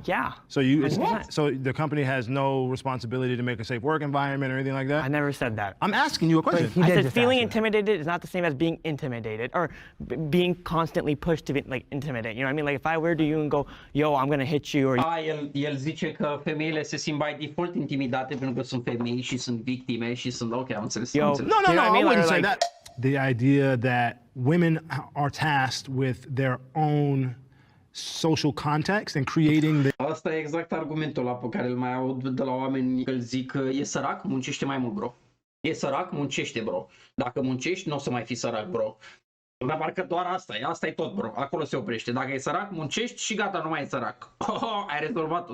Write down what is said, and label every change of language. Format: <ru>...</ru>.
<en>Yeah. So so the company has no responsibility to make a safe work environment or anything like that? I never said that. I'm asking you a question. I said feeling intimidated is not the same as being intimidated or being constantly pushed to be like intimidate. You know what I mean? Like if I were to you and go, yo, I'm gonna hit you or...</en> <ro>El zice că femeile se simt</ro> <en>by default</en> <ro>intimidate pentru că sunt femei și sunt victime și sunt ok, am înțeles.</ro> <en>No, I wouldn't say that. The idea that women are tasked with their own social context and creating the...</en> <ro>Asta e exact argumentul ăla pe care îl mai aud de la oameni, că îl zic că e sărac, muncește mai mult, bro. E sărac, muncește, bro. Dacă muncești, nu o să mai fii sărac, bro. Dar parcă doar asta e tot, bro. Acolo se oprește. Dacă e sărac, muncești și gata, nu mai e sărac. Ai rezolvat-o.</ro>